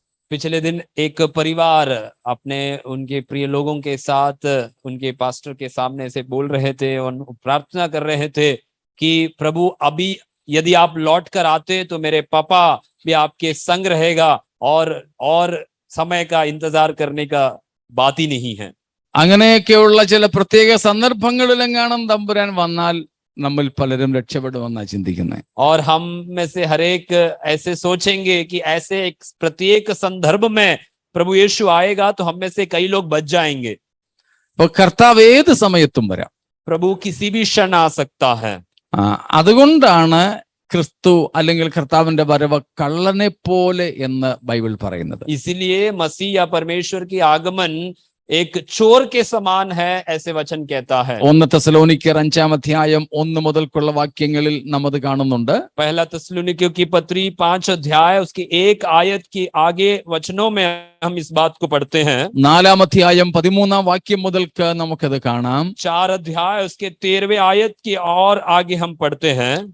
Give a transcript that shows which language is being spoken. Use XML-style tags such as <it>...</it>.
<hi>पिछले दिन एक परिवार अपने उनके प्रिय लोगों के साथ उनके पास्टर के सामने से बोल रहे थे और प्रार्थना कर रहे थे कि प्रभु, अभी यदि आप लौट कर आते तो मेरे पापा भी आपके संग रहेगा और समय का इंतजार करने का बात ही नहीं है.</hi> <ml>അങ്ങനെയൊക്കെയുള്ള ചില പ്രത്യേക സന്ദർഭങ്ങളിലെങ്ങാനും തമ്പുരാൻ വന്നാൽ നമ്മിൽ പലരും രക്ഷപ്പെടുമെന്നാണ് ചിന്തിക്കുന്നത്.</ml> <hi>और हम में से हर एक ऐसे सोचेंगे कि ऐसे एक प्रत्येक संदर्भ में प्रभु यीशु आएगा तो हम में से कई लोग बच जाएंगे.</hi> <ml>അപ്പൊ കർത്താവ് ഏത് സമയത്തും വരാം.</ml> <hi>प्रभु किसी भी क्षण आ सकता है.</hi> <ml>അതുകൊണ്ടാണ് ക്രിസ്തു അല്ലെങ്കിൽ കർത്താവിന്റെ വരവ് കള്ളനെ പോലെ എന്ന് ബൈബിൾ പറയുന്നത്.</ml> <hi>इसीलिए मसीह या परमेश्वर की आगमन एक चोर के समान है, ऐसे वचन कहता है.</hi> <ml>1 തെസ്സലോനിക്കർ 5-ാം അധ്യായം 1 മുതൽക്കുള്ള വാക്യങ്ങളിൽ നാം അത് കാണുന്നുണ്ട്.</ml> <hi>पहला തെസ്സലോനിക്കयों की पत्री 5 अध्याय उसकी 1 आयत की आगे वचनों में हम इस बात को पढ़ते हैं.</hi> <ml>4-ാം അധ്യായം 13-ാം വാക്യം മുതൽക്ക് നമുക്കത് കാണാം.</ml> <hi>4 अध्याय उसके 13वें आयत की और आगे हम पढ़ते हैं.</hi>